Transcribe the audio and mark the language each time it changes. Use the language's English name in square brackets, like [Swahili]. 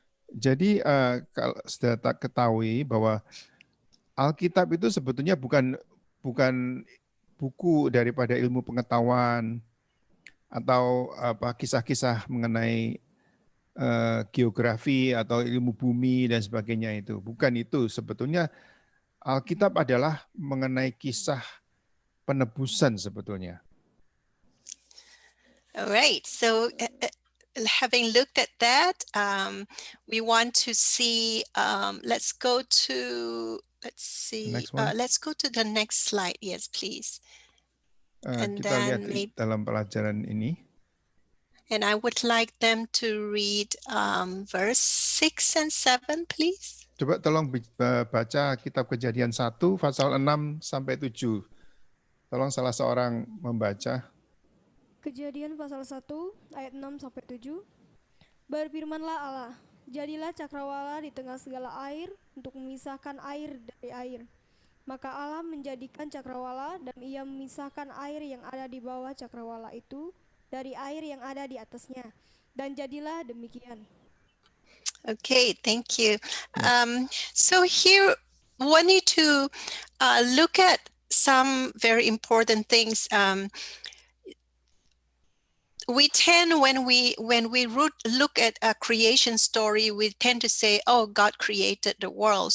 [Indonesian] Jadi kalau sudah tak ketahui bahwa Alkitab itu sebetulnya bukan buku daripada ilmu pengetahuan atau kisah-kisah mengenai geografi atau ilmu bumi dan sebagainya itu. Bukan itu. Sebetulnya Alkitab adalah mengenai kisah penebusan sebetulnya. [English] All right. So having looked at that, we want to see, let's go to the next slide. Yes, please. And [Indonesian] kita lihat [English] then [Indonesian] dalam pelajaran ini. [English] And I would like them to read verse 6 and 7, please. [Indonesian] Coba tolong baca kitab Kejadian 1 pasal 6 sampai 7. Tolong salah seorang membaca. Kejadian pasal 1 ayat 6 sampai 7. Berfirmanlah Allah, jadilah cakrawala di tengah segala air untuk memisahkan air dari air. Maka Allah menjadikan cakrawala dan ia memisahkan air yang ada di bawah cakrawala itu dari air yang ada di atasnya. Dan jadilah demikian. [English] Okay, thank you. So here, I want you to look at some very important things. We tend, when we look at a creation story, we tend to say, "Oh, God created the world."